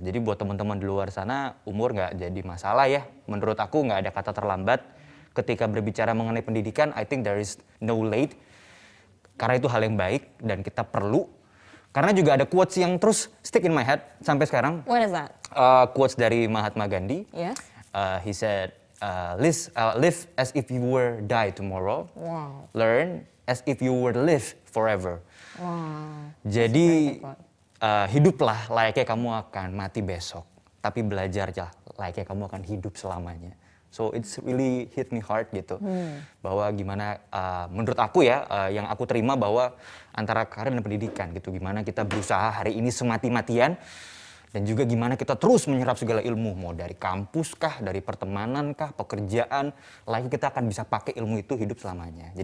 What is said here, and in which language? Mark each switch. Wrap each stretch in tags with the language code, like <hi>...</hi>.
<id>Jadi buat teman-teman di luar sana, umur nggak jadi masalah ya. Menurut aku nggak ada kata terlambat. Ketika berbicara mengenai pendidikan,</id> <en>I think there is no late.</en> <id>Karena itu hal yang baik dan kita perlu. Karena juga ada quotes yang terus</id> <en>stick in my head</en> <id>sampai sekarang.</id> <en>What is that?</en> <id>Quotes dari Mahatma Gandhi.</id> <en>Yes. He said, live as if you were die tomorrow. Wow. Learn as if you were live forever. Wow.</en> <id>Jadi</id> <en>That's</en> <id>hiduplah layaknya kamu akan mati besok, tapi belajarlah layaknya kamu akan hidup selamanya.</id> <en>So it's really hit me hard</en> <id>gitu, bahwa gimana menurut aku ya, yang aku terima bahwa antara karir dan pendidikan gitu, gimana kita berusaha hari ini semati-matian, dan juga gimana kita terus menyerap segala ilmu, mau dari kampus kah, dari pertemanan kah, pekerjaan, layaknya kita akan bisa pakai ilmu itu hidup selamanya.</id>